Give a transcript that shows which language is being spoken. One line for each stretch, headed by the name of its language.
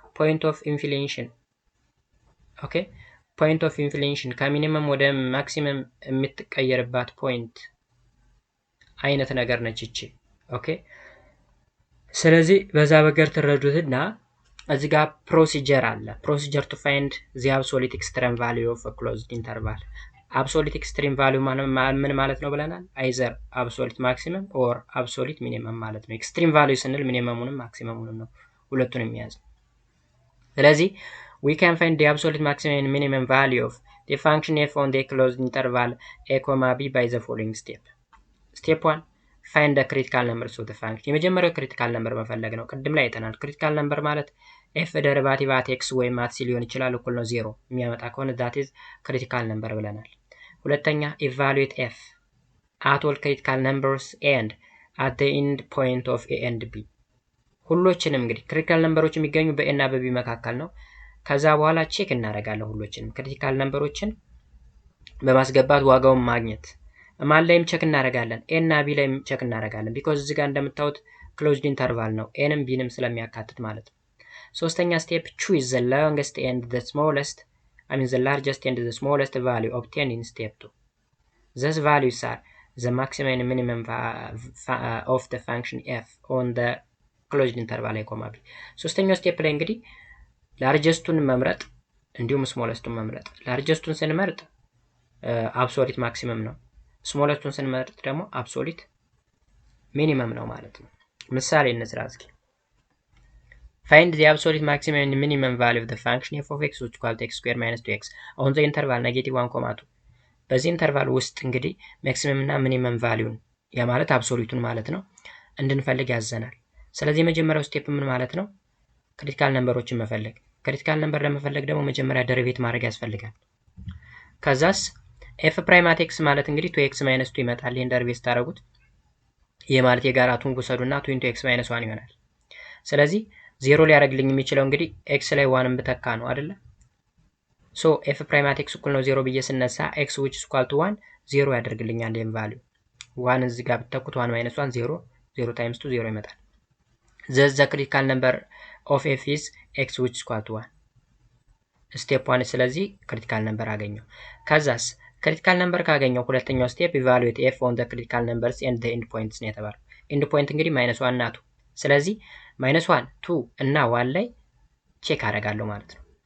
Amharic: ፖይንት ኦፍ ኢንፍሌሽን። ኦኬ፣ ፖይንት ኦፍ ኢንፍሌሽን ከሚኒመም ወደ ማክሲመም የምትቀየርባት ፖይንት አይነት ነገር ነች እቺ። ኦኬ፣ ስለዚህ በዛ በገር ትረዱትና እዚህ ጋር ፕሮሲጀር አለ።
English: ፕሮሲጀር ቱ ፋይንድ ዚ አብሶሉት ኤክስትሪም ቫልዩ ኦፍ ክሎዝድ ኢንተርቫል።
Amharic: አብሶሉት ኤክስትሪም ቫልዩ ምን ማለት ነው ብለናል? አይዘር አብሶሉት ማክሲመም ኦር አብሶሉት ሚኒመም ማለት ነው። ኤክስትሪም ቫልዩ ስንል ሚኒመሙንም ማክሲመሙንም ነው፣ ሁለቱንም የሚያዝ። ስለዚህ
English: we can find the absolute maximum and minimum value of the function f on the closed interval a comma b by the following step. Step 1, find the critical numbers of the function.
Amharic: የመጀመሪያው ክሪቲካል ነምበር መፈለግ ነው። ቅድም ላይ አይተናል። ክሪቲካል ነምበር ማለት f ደሪቫቲቭ at x ወይም at c ሊሆን ይችላል እኩል ነው 0 የሚያመጣ ከሆነ
English: that is critical number
Amharic: ብለናል። ሁለተኛ
English: evaluate f at all critical numbers and at the end point of a and b።
Amharic: ሁሎችንም እንግዲህ ክሪቲካል ነምበሮች የሚገኙ በa እና በb መካከል ነው። ከዛ በኋላ ቼክ እናደርጋለን ሁሎችንም ክሪቲካል ነምበሮችን በማስገባት ዋጋውን ማግኘት። ማን ላይም ቼክ እናደርጋለን? ኤ እና ቢ ላይም ቼክ እናደርጋለን። ቢኮዝ እዚህ ጋር እንደምታዩት ክሎዝድ ኢንተርቫል ነው፣ ኤንም ቢንም ስለሚያካትት ማለት ነው። ሶስተኛ ስቴፕ
English: choose the longest and the smallest, the largest and the smallest value obtained in step 2. These values are the maximum and minimum of the function f on the closed interval a comma b.
Amharic: ሶስተኛው ስቴፕ ላይ እንግዲህ ላርጀስቱን መምረጥ እንዲሁም ስሞለስቱን መምረጥ። ላርጀስቱን ስንመርጥ አብሶሉት ማክሲመም ነው፣ ስሞለስቱን ስንመርጥ ደግሞ አብሶሉት ሚኒመም ነው ማለት ነው። ምሳሌ እንስራ እስኪ።
English: Find the absolute maximum and minimum value of the function f of x which equal to x square minus 2x on the interval -1, 2
Amharic: በዚህ ኢንተርቫል ውስጥ እንግዲህ ማክሲመም እና ሚኒመም ቫልዩን ያ ማለት አብሶሉቱን ማለት ነው እንድንፈልግ ያዘናል። ስለዚህ የመጀመሪያው ስቴፕ ምን ማለት ነው? ክሪቲካል ነምበሮችን መፈለግ። ክሪቲካል ነምበር ለመፈለግ ደግሞ መጀመሪያ ደሪቬት ማድረግ ያስፈልጋል። ከዛስ f ፕራይም አት x ማለት እንግዲህ 2x - 2 ይመጣል። ይሄን ደሪቬት ታደርጉት ይሄ ማለት የጋራቱን ውሰዱና 2 * x - 1 ይሆናል። ስለዚህ ዜሮ ሊያደርግልኝ የሚችለው እንግዲህ x ላይ 1 ብተካ ነው አይደለ? ሶ f ፕራይም አት x እኩል ነው 0 ብዬ ስነሳ
English: x which is equal to 1
Amharic: 0 ያደርግልኛል። ይሄን ቫልዩ 1 እዚህ ጋር ብትተኩት 1 - 1 0 0 times 2 0 ይመጣል።
English: the critical number of f is x which is equal to 1
Amharic: ስቴፕ 1 ስለዚህ ክሪቲካል ነምበር አገኘው። ከዛስ ክሪቲካል ነምበር ካገኘው ሁለተኛው ስቴፕ ኢቫሉዌት f on the critical numbers and the end points ነው የተባለው። ኤንድ ፖይንት እንግዲህ -1 እና 2 ስለዚህ -1 2 እና 1 ላይ ቼክ አደርጋለሁ ማለት ነው።